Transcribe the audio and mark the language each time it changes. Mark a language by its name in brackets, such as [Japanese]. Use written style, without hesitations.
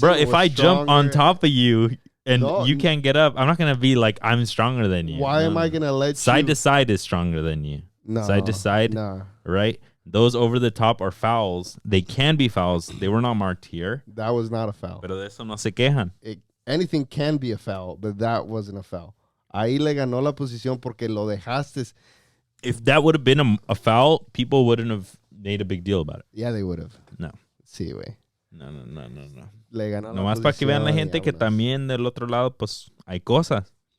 [English] Bro, if I jump on top of you and you can't get up, I'm not gonna be like I'm stronger than you. Why am I gonna let you? Side to side is stronger than you. No, side to side, right? Those over the top are fouls. They can be fouls. They were not marked here. That was not a foul. [Spanish] Pero de eso no se quejan. [English] Anything can be a foul, but that wasn't a foul. [Spanish] Ahí le ganó la posición porque lo dejaste. [English] If that would have been a foul, people wouldn't have made a big deal about it. Yeah, they would have. No. [Spanish] Sí, güey. [English] No. [Spanish] Le ganó la Nomás para que vean la gente que también del otro lado, pues, hay cosas.